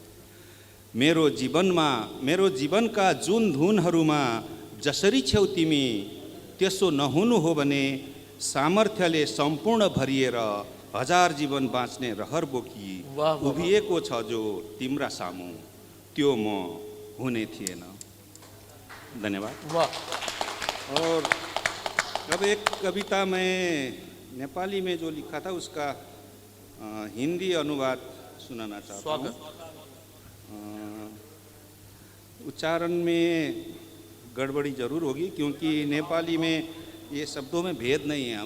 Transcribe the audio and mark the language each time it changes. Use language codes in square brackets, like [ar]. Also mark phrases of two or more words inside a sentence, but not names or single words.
[ne] मेरो जीवनका जुन धुनहरूमा जसरी छेउ तिमी, त्यसो नहुनु हो भने सामर्थ्यले सम्पूर्ण भरिएर हजार जीवन बाँच्ने रहर बोकी उभिएको छ जो तिम्रा सामु, त्यो म हुने थिएन। धन्यवाद। वाह। [hi] और अब एक कविता मैं नेपाली में जो लिखा था उसका हिंदी अनुवाद सुनाना चाहता हूँ। उच्चारण में गड़बड़ी जरूर होगी क्योंकि नेपाली में ये शब्दों में भेद नहीं है।